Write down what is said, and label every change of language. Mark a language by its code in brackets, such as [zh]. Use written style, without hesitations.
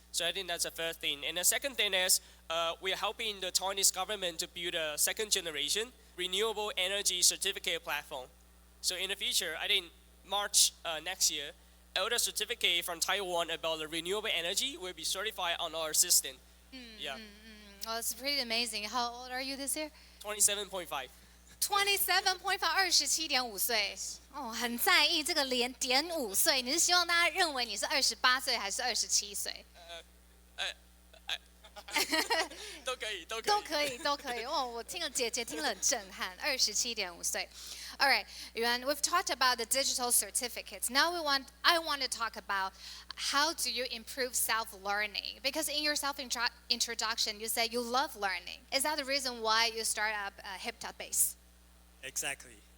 [en] So I think that's the first thing. And the second thing is we are helping the Chinese government to build a second generation renewable energy certificate platform. So in the future, I think March next year, all the certificate from Taiwan about the renewable energy will be certified on our system. Yeah. Well, it's pretty amazing. How old are you this year? 27.5. [zh] 27.5，27.5岁哦，很在意这个连点5岁。你是希望大家认为你是28岁还是27岁？都可以，都可以。哦，我听了姐听了很震撼，27.5岁。 [en] All right, Yuan, we've talked about the digital certificates. Now I want to talk about how do you improve self-learning? Because in your self-introduction, you said you love learning. Is that the reason why you start up 𝗏𝗏𝒏𝒅𝒄? Exactly.